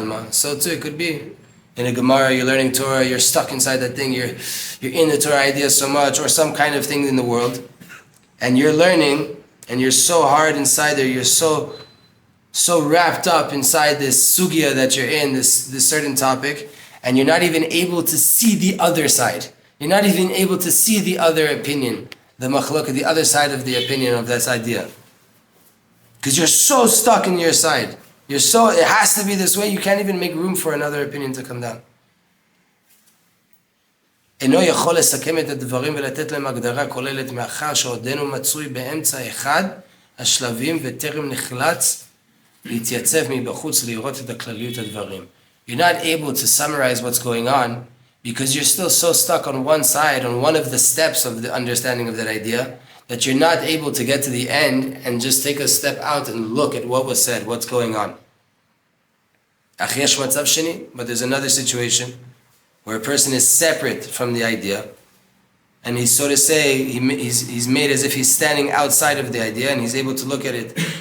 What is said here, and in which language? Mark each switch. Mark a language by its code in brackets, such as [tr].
[en] So too, it could be in a Gemara, you're learning Torah, you're stuck inside that thing, you're in the Torah idea so much, or some kind of thing in the world, and you're learning, and you're so hard inside there, you're so wrapped up inside this sugya that you're in, this certain topic, and you're not even able to see the other side. You're not even able to see the other opinion, the makhluk, the other side of the opinion of this idea. Because you're so stuck in your side. It has to be this way, you can't even make room for another opinion to come down. [he] אינו יכול לסכם את הדברים ולתת להם הגדרה כוללת מאחר שעודנו מצוי באמצע אחד השלבים וטרם נחלץ להתייצב מבחוץ לראות את הכלליות הדברים. [en] You're not able to summarize what's going on because you're still so stuck on one side, on one of the steps of the understanding of that idea, that you're not able to get to the end and just take a step out and look at what was said, what's going on. [he] אך יש מצב שני, [en] but there's another situation where a person is separate from the idea, and he's, so to say, he's made as if he's standing outside of the idea, and he's able to look at it.